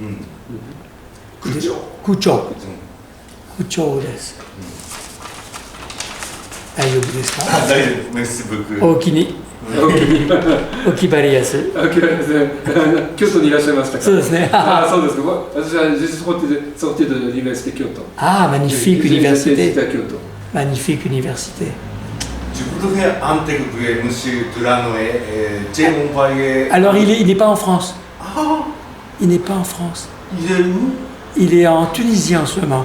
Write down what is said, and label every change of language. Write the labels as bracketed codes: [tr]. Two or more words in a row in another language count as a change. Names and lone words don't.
[ja] 区長です。大丈夫ですか？大丈夫、メッシブック。おおきに。お気張りやすい。京都にいらっしゃいましたか？そうですね。ああ、そうですか。私は [fr] sorti de l'université Kyoto. Ah, magnifique université. Magnifique université. Je voudrais interviewer M. Delanoë et Jay Montpellier. Alors, il n'est pas en France. Ah, il n'est pas en France. Il est où? Il est en Tunisie en ce moment.